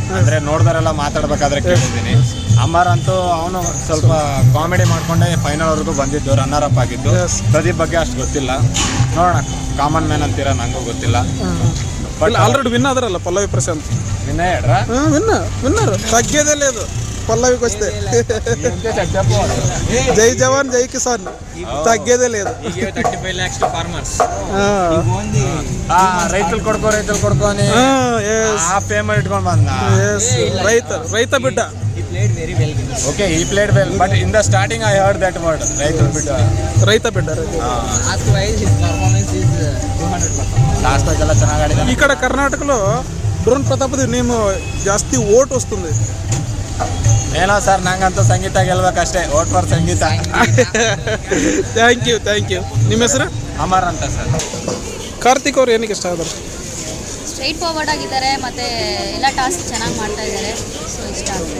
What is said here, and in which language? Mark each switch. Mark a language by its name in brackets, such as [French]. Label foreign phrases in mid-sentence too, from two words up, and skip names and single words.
[Kannada] ಅಂದರೆ ನೋಡಿದವರೆಲ್ಲ ಮಾತಾಡ್ಬೇಕಾದ್ರೆ ಕೇಳಿದ್ದೀನಿ. ಅಮರ್ ಅಂತೂ ಅವನು ಸ್ವಲ್ಪ ಕಾಮಿಡಿ ಮಾಡ್ಕೊಂಡೆ ಫೈನಲ್ವರೆಗೂ ಬಂದಿದ್ದು, [English] Runner up [Kannada] ಆಗಿದ್ದು. ಪ್ರದೀಪ್ ಬಗ್ಗೆ ಅಷ್ಟು ಗೊತ್ತಿಲ್ಲ, ನೋಡೋಣ. [English] Common man [Kannada] ಅಂತೀರಾ, ನನಗೂ ಗೊತ್ತಿಲ್ಲ. [English] But already win [Kannada] ಆದ್ರಲ್ಲ ಪಲ್ಲವಿ ಪ್ರಶಾಂತ್. ವಿನ್ನರ್ ವಿನ್ನರ್ ತಗ್ಗೇದಲ್ಲೇ ಅದು. [Telugu] పల్లవికి [Hindi] जय जवान जय किसान [Telugu] తగ్గేదే లేదు. [English] 35 lakhs to farmers. [Kannada] ರೈತರು ಕೊಡ್ಕೊ అని ಆ ಪೇಮೆಂಟ್ ಇಟ್ಕೊಂಡು ಬಂದ. [Telugu] రైత బిడ్డ. [English] He played very well. Okay, he played well, but in the starting I heard that word, [Telugu] రైత బిడ్డ. [English] Last wise his performance is 200%. Last wise [Kannada] ಎಲ್ಲ ಚೆನ್ನಾಗಿ ಆಡಿದ. [Telugu] ఇక్కడ కర్ణాటకలో డ్రోన్ ప్రతాప్ది నేమ్ [Kannada] ಜಾಸ್ತಿ ಓಟ್ [Telugu] వస్తుంది. [Kannada] ಏನೋ ಸರ್ ನಂಗಂತೂ ಸಂಗೀತ ಗೆಲ್ಬೇಕಷ್ಟೇ. [English] Vote for Sangeetha. Thank you. [Kannada] ನಿಮ್ಮ ಹೆಸರು? ಅಮರ್ ಅಂತ ಸರ್. ಕಾರ್ತಿಕ್ ಅವ್ರು ಏನಕ್ಕೆ ಇಷ್ಟ ಆದರು? [English] Straight forward [Kannada] ಆಗಿದ್ದಾರೆ ಮತ್ತು ಎಲ್ಲ ಟಾಸ್ಕ್ ಚೆನ್ನಾಗಿ ಮಾಡ್ತಾ ಇದ್ದಾರೆ, ಸೊ ಇಷ್ಟ ಆಗ್ತದೆ.